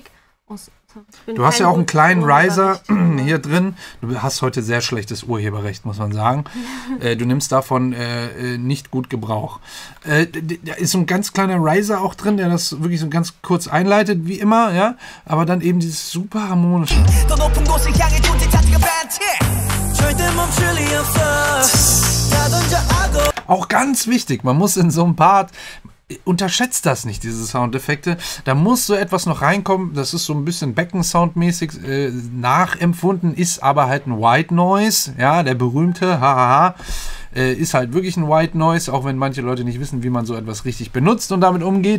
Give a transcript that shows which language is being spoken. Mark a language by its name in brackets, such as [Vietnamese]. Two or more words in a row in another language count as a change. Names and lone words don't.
[German] Du hast ja auch einen kleinen Riser hier drin. Du hast heute sehr schlechtes Urheberrecht, muss man sagen. Du nimmst davon nicht gut Gebrauch. Da ist so ein ganz kleiner Riser auch drin, der das wirklich so ganz kurz einleitet, wie immer, ja. Aber dann eben dieses super harmonische. [Korean] 더 높은 곳을 향해 존재 자체가 반티 절대 멈출 리 없어 다 던져 악어 [German] Auch ganz wichtig, man muss in so einem Part, unterschätzt das nicht, diese Soundeffekte. Da muss so etwas noch reinkommen, das ist so ein bisschen Beckensoundmäßig nachempfunden, ist aber halt ein [English] White Noise, [German] ja, der berühmte, ist halt wirklich ein [English] White Noise, [German] auch wenn manche Leute nicht wissen, wie man so etwas richtig benutzt und damit umgeht.